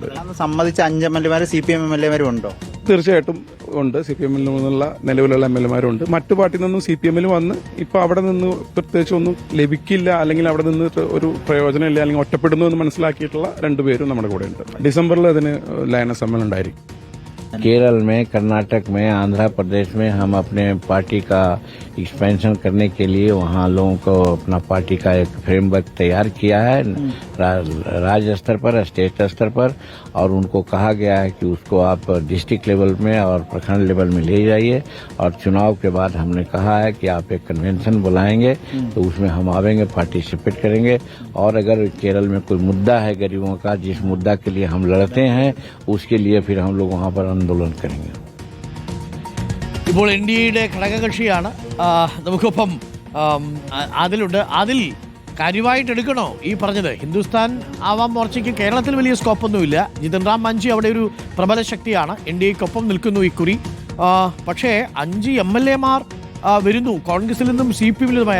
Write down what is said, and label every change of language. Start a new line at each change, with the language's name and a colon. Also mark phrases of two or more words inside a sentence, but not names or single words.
Malayalam: സംബന്ധിച്ച് 5 MLA-മാർ CPM MLA-മാരും ഉണ്ടോ? തീർച്ചയായിട്ടും ഉണ്ട്. CPM-ൽ നിന്നുള്ള നിലവിലുള്ള MLA-മാരുണ്ട്. മറ്റു പാർട്ടിയിൽ നിന്നും CPM-ൽ വന്ന് ഇപ്പോൾ അവിടെ നിന്ന് പ്രത്യേകിച്ച് ഒന്നും ലഭിക്കില്ല, അല്ലെങ്കിൽ അവിടെ നിന്ന് ഒരു പ്രയോജനമില്ല, അല്ലെങ്കിൽ ഒറ്റപ്പെടുന്നു എന്ന് മനസ്സിലാക്കിയിട്ടുള്ള 2 പേരും നമ്മുടെ കൂടെ ഉണ്ട്. ഡിസംബറിൽ അതിന് ലയന സമ്മേളനം ഉണ്ടായിരിക്കും.
Hindi: केरल में, कर्नाटक में, आंध्र प्रदेश में हम अपने पार्टी का एक्सपेंशन करने के लिए वहाँ लोगों को अपना पार्टी का एक फ्रेमवर्क तैयार किया है राज्य स्तर पर, स्टेट स्तर पर, और उनको कहा गया है कि उसको आप
English: district level
Hindi: में और प्रखंड लेवल में ले जाइए, और चुनाव के बाद हमने कहा है कि आप एक कन्वेंशन बुलाएंगे तो उसमें हम आवेंगे, पार्टिसिपेट करेंगे, और अगर केरल में कोई मुद्दा है गरीबों का, जिस मुद्दा के लिए हम लड़ते हैं, उसके लिए फिर हम लोग वहाँ पर आंदोलन करेंगे.
Malayalam: ഇപ്പോൾ NDA-യുടെ ഘടകകക്ഷിയാണ്. നമുക്കൊപ്പം അതിലുണ്ട്. അതിൽ കാര്യമായിട്ട് എടുക്കണോ ഈ പറഞ്ഞത്? ഹിന്ദുസ്ഥാൻ ആവാം മോർച്ചയ്ക്ക് കേരളത്തിൽ വലിയ സ്കോപ്പൊന്നുമില്ല. ജിതൻ റാം മാഞ്ചി അവിടെ ഒരു പ്രബല ശക്തിയാണ്. NDA-ക്കൊപ്പം നിൽക്കുന്നു ഇക്കുറി. പക്ഷേ 5 MLA-മാർ വരുന്നു കോൺഗ്രസിൽ നിന്നും CPM-ൽ നിന്നുമായി.